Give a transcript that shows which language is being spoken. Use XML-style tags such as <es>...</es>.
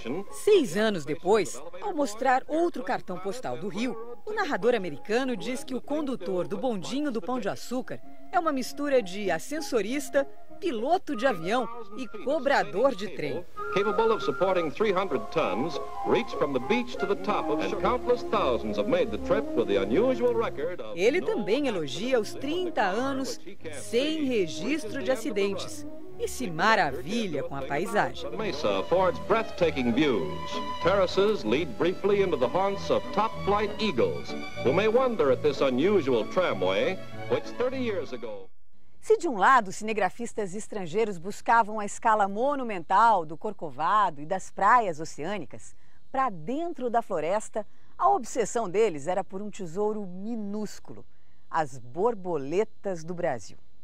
<pt>6 anos depois, ao mostrar outro cartão postal do Rio, o narrador americano diz que o condutor do bondinho do Pão de Açúcar é uma mistura de ascensorista, piloto de avião e cobrador de trem.</pt> <en>Capable of supporting 300 tons, reached from the beach to the top, and countless thousands have made the trip with the unusual record of...</en> <pt>Ele também elogia os 30 anos sem registro de acidentes e se maravilha com a paisagem.</pt> <en>Mesa affords breathtaking views. Terraces lead briefly into the haunts of top-flight eagles, who may wonder at this unusual tramway, which 30 years ago...</en> <pt>Se de um lado os cinegrafistas estrangeiros buscavam a escala monumental do Corcovado e das praias oceânicas, para dentro da floresta, a obsessão deles era por um tesouro minúsculo, as borboletas do Brasil.</pt>